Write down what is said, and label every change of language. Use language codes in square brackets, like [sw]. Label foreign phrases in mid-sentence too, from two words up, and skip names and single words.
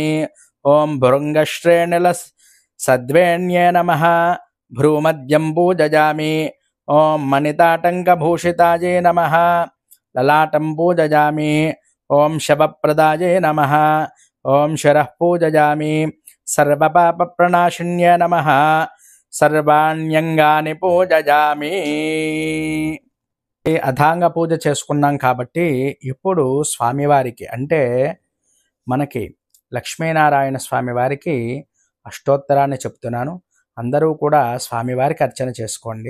[sa] ॐ भृङ्गश्रेणिलसद्वेण्ये नमः। भ्रूमध्यं पूजयामि। ॐ मणिताटङ्कभूषितायै नमः। ललाटं पूजयामि। ॐ शवप्रदायै नमः। ॐ शिरः पूजयामि। सर्वपापप्रणाशिन्ये नमः। सर्वाण्यङ्गानि पूजयामि. [te] అథాంగ పూజ చేసుకున్నాం కాబట్టి ఇప్పుడు స్వామివారికి అంటే మనకి లక్ష్మీనారాయణ స్వామివారికి అష్టోత్తరాన్ని చెప్తున్నాను. అందరూ కూడా స్వామివారికి అర్చన చేసుకోండి.